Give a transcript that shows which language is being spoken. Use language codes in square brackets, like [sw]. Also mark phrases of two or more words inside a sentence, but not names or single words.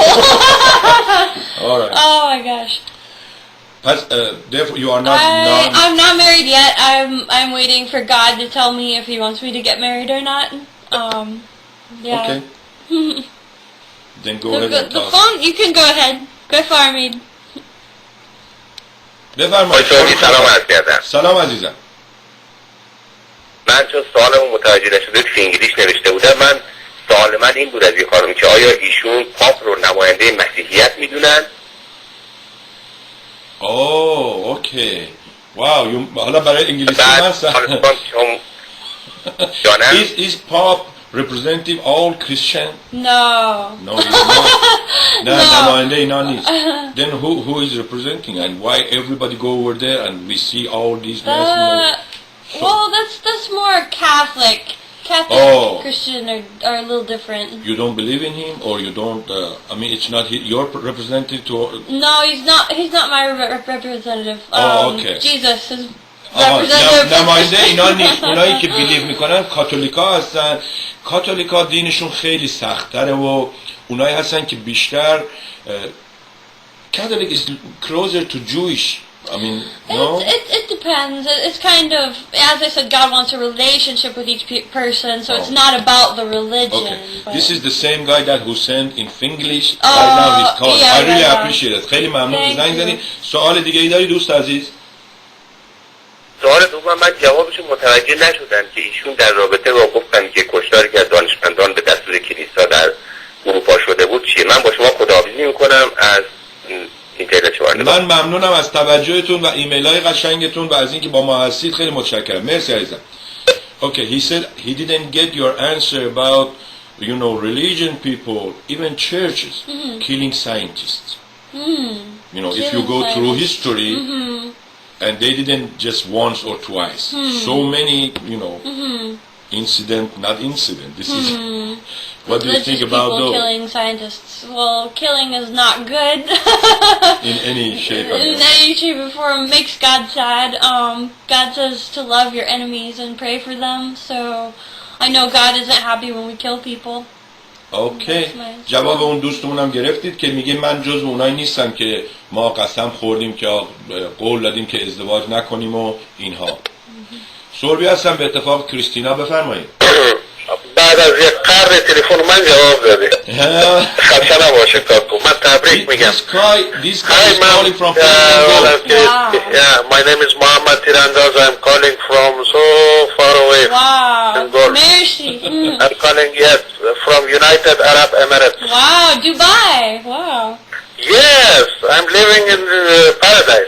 [en] All right. Oh my gosh. Therefore, you are not. I'm not married yet. I'm waiting for God to tell me if He wants me to get married or not. Yeah. Okay. Then go ahead and The talk. phone. You can go ahead. [fa] بفرمایید. بفرمایید. سلام عرض کردم. سلام عزیزم. من چون سوالمو متوجه نشده تو انگلیس نوشته بودم. من سوال من این بود از این خانم که آیا ایشون پاپ رو نماینده مسیحیت میدونن؟ [en] Oh, okay. Wow, [fa] حالا برای انگلیسی من [en] Is Pope representative all Christian? No. No, he's not. No, [fa] نماینده اینا نیست. [en] Then who is representing and why everybody go over there and we see all these Well, that's more Catholic. Oh. Christian are a little different. You don't believe in him or you don't I mean it's not your representative to No, he's not my representative. Oh, okay. Jesus is آقا representative. [fa] نماینده اینا نیست. اونایی که بیلیو میکنن کاتولیکا هستن. کاتولیکا دینشون خیلی سخت‌تره و اونایی هستن که بیشتر [en] Catholic is closer to Jewish. I mean, no? It depends. It's kind of, as I said, God wants a relationship with each person, so it's not about the religion. Okay. But This is the same guy that who sent in Finglish. Right now he's called. yeah, I really yeah. appreciate it. [fa] خیلی ممنون [en] Thank [fa] زنگ [en] you. [fa] زدی. سوال دیگه ای داری دوست عزیز؟ سوال دوم من جوابش متوجه نشدم که ایشون در رابطه با گفتن که کشتاری که از دانشمندان به دستور کلیسا در اروپا شده بود چیه. من با شما خداحافظی میکنم از اینترنت شما. من ممنونم از توجهتون و ایمیل های قشنگتون و از اینکه با ما هستید. خیلی متشکرم. مرسی عزیزم. [en] Okay, he said he didn't get your answer about, you know, religion people, even churches killing scientists. You know, if you go through history, and they didn't just once or twice. So many, you know, not incident. This is, what do you think religious about people those killing scientists. Well, killing is not good. in any shape or In form? any shape or form makes God sad. God says to love your enemies and pray for them. So I know God isn't happy when we kill people. [fa] اوکی. جواب اون دوستمونم گرفتید که میگه من جز اونایی نیستم که ما قسم خوردیم که قول دادیم که ازدواج نکنیم و اینها. سوربی هستم به اتفاق کریستینا بفرمایید. بعد از یک قرن تلفن من جواب داده. خسته نباشه کاکو. من تبریک میگم. [en] This guy Hi is ma'am. calling from Wow. Yeah, my name is Muhammad Tirandaz. I'm calling from so far away. Wow. Angola. Mercy. I'm calling, yes, from United Arab Emirates. Wow, Dubai. Wow. Yes, I'm living in paradise.